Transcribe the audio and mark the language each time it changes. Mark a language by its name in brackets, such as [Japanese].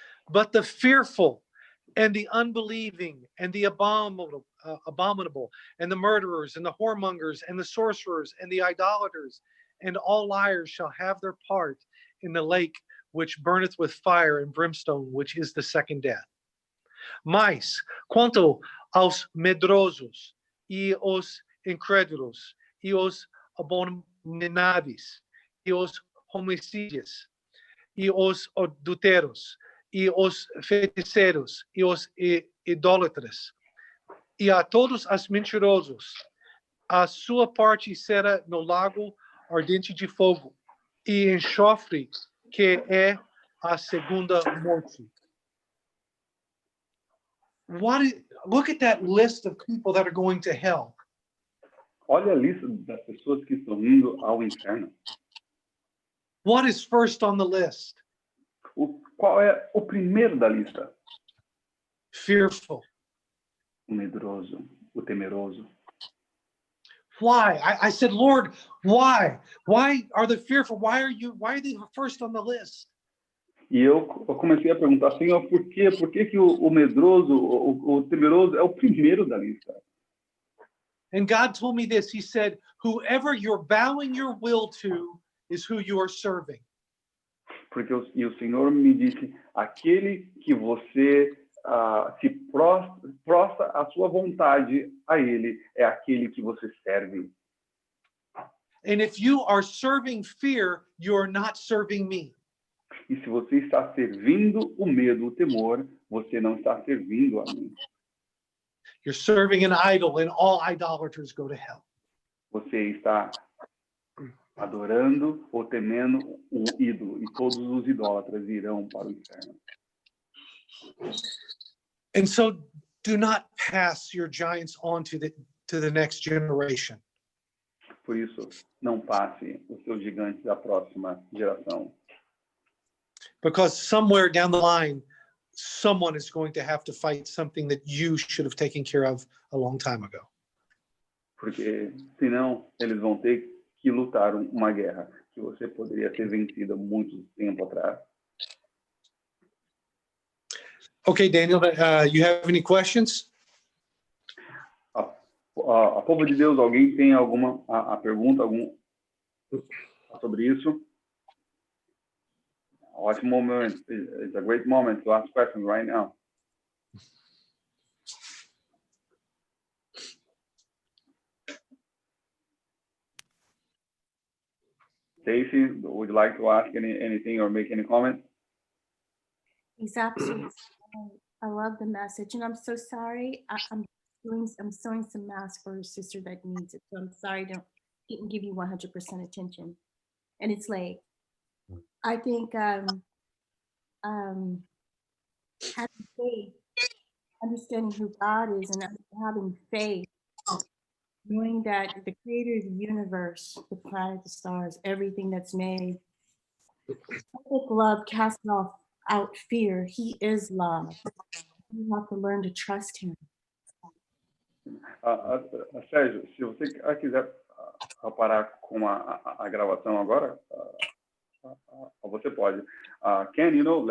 [English] But the fearful and the unbelieving and the abominable and the murderers and the whoremongers and the sorcerers and the idolaters and all liars shall have their part in the lake which burneth with fire and brimstone, which is the second death. [Portuguese] Mas, quanto aos medrosos e os incrédulos e os abomináveis e os homicídios e os adúlteros e os feiticeiros e os idólatras e a todos os mentirosos, a sua parte será no lago ardente de fogo e enxofre, que é a segunda morte. [English] Look at that list of people that are going to hell. [Portuguese] Olha a lista das pessoas que estão indo ao inferno. [English] What is first on the list? [Portuguese] Qual é o primeiro da lista? [English] Fearful. [Portuguese] O medroso, o temeroso. [English] Why? I said, Lord, why? Why are the fearful? Why are they first on the list? [Portuguese] E eu comecei a perguntar, Senhor, por quê? Por que o medroso, o temeroso é o primeiro da lista? [English] And God told me this. He said, whoever you're bowing your will to is who you are serving. [Portuguese] Porque o Senhor me disse, aquele que você se prostra a sua vontade a Ele, é aquele que você serve. [English] And if you are serving fear, you are not serving me. [Portuguese] E se você está servindo o medo, o temor, você não está servindo a mim. [English] You're serving an idol, and all idolaters go to hell. [Portuguese] Você está adorando ou temendo um ídolo, e todos os idólatras irão para o inferno. [English] And so do not pass your giants on to the next generation. [Portuguese] Por isso, não passe os seus gigantes à próxima geração. [English] Because somewhere down the line, someone is going to have to fight something that you should have taken care of a long time ago. [Portuguese] Porque, senão, eles vão ter que lutar uma guerra que você poderia ter vencido há muito tempo atrás. [English] Okay, Daniel, you have any questions? [Portuguese] A povo de Deus, alguém tem alguma pergunta sobre isso? Ótimo momento. [English] It's a great moment to ask questions right now. Stacy, would you like to ask anything or make any comment? He's absolutely. I love the message, and I'm so sorry. I'm sewing some masks for a sister that needs it. So I'm sorry I didn't give you 100% attention, and it's late. I think having faith, understanding who God is, and having faith, knowing that the Creator of the universe, the planet, the stars, everything that's made, perfect love casts out fear. He is love. You have to learn to trust Him. [Portuguese] Sérgio, se você quiser parar com a gravação agora, você pode. Ken, [English] let